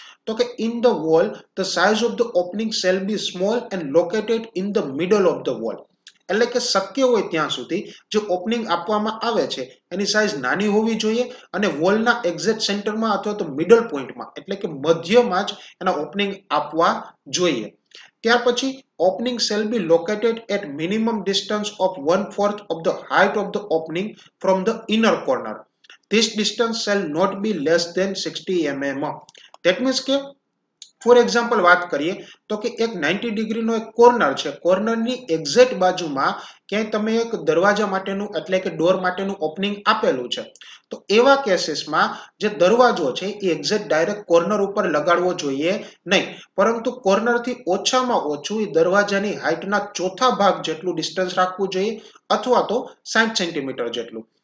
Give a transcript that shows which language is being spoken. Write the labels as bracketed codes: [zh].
[gu] તો કે [en] In the wall the size of the opening shall be small and located in the middle of the wall. [gu] એટલે કે શક્ય હોય ત્યાં સુધી જે ઓપનિંગ આપવામાં આવે છે એની સાઇઝ નાની હોવી જોઈએ અને વોલના એક્ઝેક્ટ સેન્ટરમાં અથવા તો મિડલ પોઈન્ટમાં, એટલે કે મધ્યમાં જ એના ઓપનિંગ આપવા જોઈએ. ત્યાર પછી [en] opening shall be located at minimum distance of 1/4 of the height of the opening from the inner corner. This distance shall not be less than 60 mm. That means [gu] કે ફોર એક્ઝામ્પલ વાત કરીએ તો કે એક 90 ડિગ્રીનો એક કોર્નર છે, કોર્નરની exact બાજુમાં ક્યાંય તમે એક દરવાજા માટેનું એટલે કે ડોર માટેનું ઓપનિંગ આપેલું છે, તો એવા કેસીસમાં જે દરવાજો છે એ એક્ઝેક્ટ ડાયરેક્ટ કોર્નર ઉપર લગાડવો જોઈએ નહીં, પરંતુ કોર્નરથી ઓછામાં ઓછું એ દરવાજાની હાઇટના ચોથા ભાગ જેટલું ડિસ્ટન્સ રાખવું જોઈએ અથવા તો 60 સેન્ટીમીટર જેટલું.